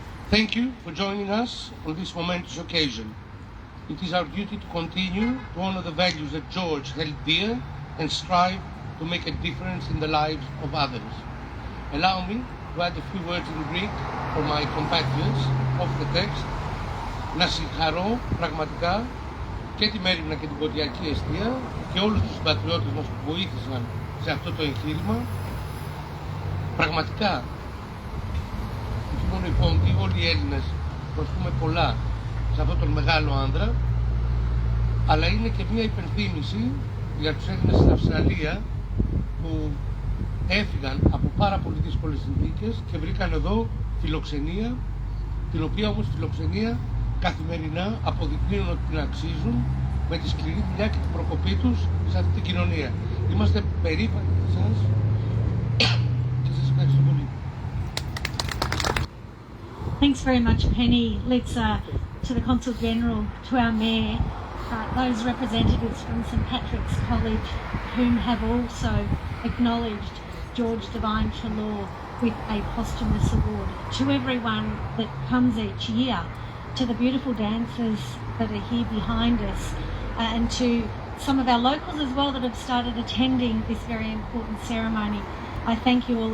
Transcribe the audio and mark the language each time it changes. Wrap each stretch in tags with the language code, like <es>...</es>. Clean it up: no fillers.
<en>Thank you for joining us on this momentous occasion. It is our duty to continue to honor the values that George held dear and strive to make a difference in the lives of others. Allow me to add a few words in Greek for my compatriots of the text.</en> <el>Να συγχαρώ πραγματικά και τη Μέριμνα και την Κυριακή Εστία και όλους τους συμπατριώτες μας που βοήθησαν σε αυτό το εγχείρημα. Πραγματικά, όχι μόνο οι Πόντιοι, όλοι οι Έλληνες προσφέρουμε πολλά σε αυτόν τον μεγάλο άνδρα, αλλά είναι και μια υπενθύμηση για τους Έλληνες στην Αυστραλία που έφυγαν από πάρα πολύ δύσκολες συνθήκες και βρήκαν εδώ φιλοξενία, την οποία όμως φιλοξενία καθημερινά αποδεικνύουν ότι την αξίζουν με τη σκληρή δουλειά και την προκοπή τους σε αυτή την κοινωνία. Είμαστε περήφανοι για εσάς και σας ευχαριστώ πολύ.</el> <en>Thanks very much, Penny. Let's to the Consul General, to our Mayor, those representatives from St Patrick's College whom have also acknowledged George Divine Treloar with a posthumous award, to everyone that comes each year, to the beautiful dancers that are here behind us, and to some of our locals as well that have started attending this very important ceremony. I thank you all.</en>